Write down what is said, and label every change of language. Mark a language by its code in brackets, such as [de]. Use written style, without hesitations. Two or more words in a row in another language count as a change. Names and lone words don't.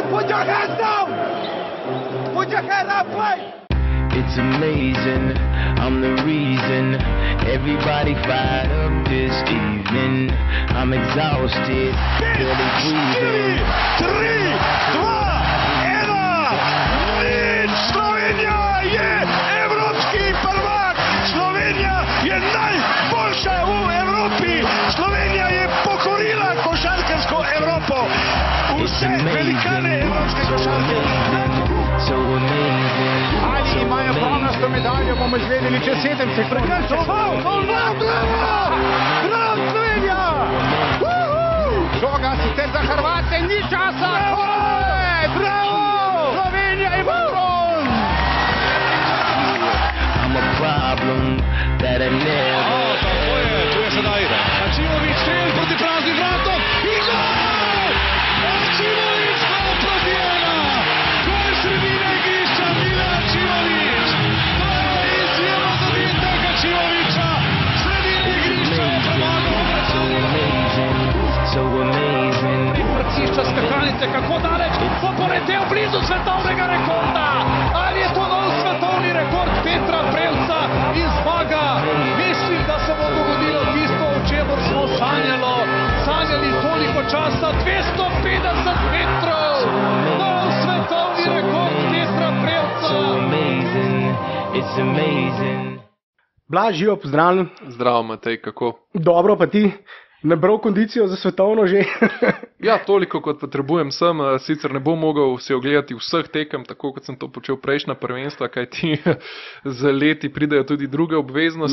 [en] your hands down! Put your hands up, play! It's amazing, I'm the reason everybody fired up this evening. I'm exhausted, barely breathing. 3, 2, 1, [sl] Slovenija je evropski prvak! Slovenija je najboljša v Evropi! Slovenija je pokorila košarkarsko Evropo! Vse velikane evropske košarke! [en] So amazing. [sl] Ali imajo pronasto medaljo, bomo izvedeli čez 7 sekund. Prekršal, bravo, Slovenija! Žoga sicer za Hrvate, ni časa! Bravo! Slovenija ima bron! [en] I'm a problem that I never. [sl] Tako je, tu je sedaj Ačimović strel proti praznim vratom i gol! Ačimović gol proti 1! Gol sredine igrišča Mile Ačimović! To je izjemen zadetek Ačimovića! Sredine igrišča je premagal [en] So amazing. [sl] Vrcišča skakalnice, kako daleč, pa poletel blizu svetovnega rekorda. Ali je to nov svetovni rekord Petra Prevca in zmaga? Mislim, da se bo dogodilo tisto, o čemer smo sanjali toliko časa. 250 metrov, nov svetovni rekord Petra Prevca. [en] So amazing. It's amazing. [sl] Blaž, živo, pozdravljen. Zdravo, Matej, kako? Dobro, pa ti? Nabral kondicijo za svetovno že? Ja, toliko kot potrebujem sem, sicer ne bom mogel si ogledati vseh tekem, tako kot sem to počel prejšnja prvenstva, kajti z leti pridejo tudi druge obveznosti.